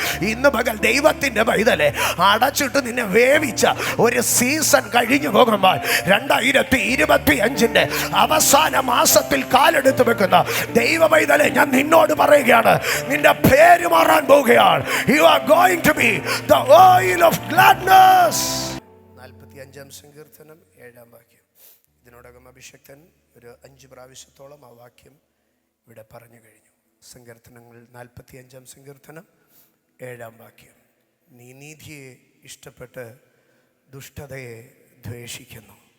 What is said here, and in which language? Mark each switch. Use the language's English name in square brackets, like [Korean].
[Malayalam] ഇന്ന് പകൽ ദൈവത്തിൻ്റെ പൈതലെ അടച്ചിട്ട് നിന്നെ വേവിച്ച ഒരു സീസൺ കഴിഞ്ഞു പോകുമ്പോൾ 2025 അവസാന മാസത്തിൽ കാലെടുത്ത് വെക്കുന്ന ദൈവ പൈതലെ ഞാൻ നിന്നോട് പറയുകയാണ്, നിന്റെ പേര് മാറാൻ പോവുകയാണ്. [English] You are going to be the oil of gladness. [Malayalam] 45-ാം സങ്കീർത്തനം 7-ാം വാക്യം. ഇതിനോടകം അഭിഷക്തൻ ഒരു 5 പ്രാവശ്യത്തോളം ആ വാക്യം ഇവിടെ പറഞ്ഞു കഴിഞ്ഞു. സങ്കീർത്തനങ്ങൾ 45-ാം സങ്കീർത്തനം 7-ാം വാക്യം. നീ നീതിയെ ഇഷ്ടപ്പെട്ട് ദുഷ്ടതയെ ദ്വേഷിക്കുന്നു.